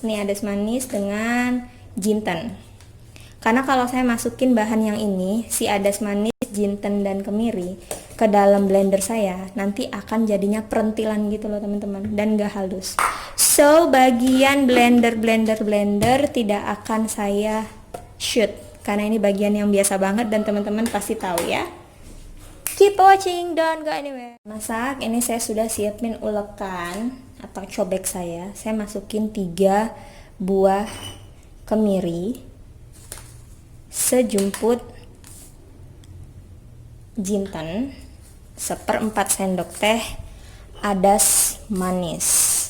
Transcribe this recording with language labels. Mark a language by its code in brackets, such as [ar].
[id] Nih adas manis dengan jinten. Karena kalau saya masukin bahan yang ini, si adas manis, jinten dan kemiri ke dalam blender saya, nanti akan jadinya perentilan gitu loh teman-teman, dan gak halus. So bagian blender tidak akan saya shoot karena ini bagian yang biasa banget dan teman-teman pasti tahu ya. [en] Keep watching, don't go anywhere. [id] Masak, ini saya sudah siapin ulekan atau cobek saya. Saya masukin 3 buah kemiri, sejumput jinten, 1/4 sendok teh adas manis.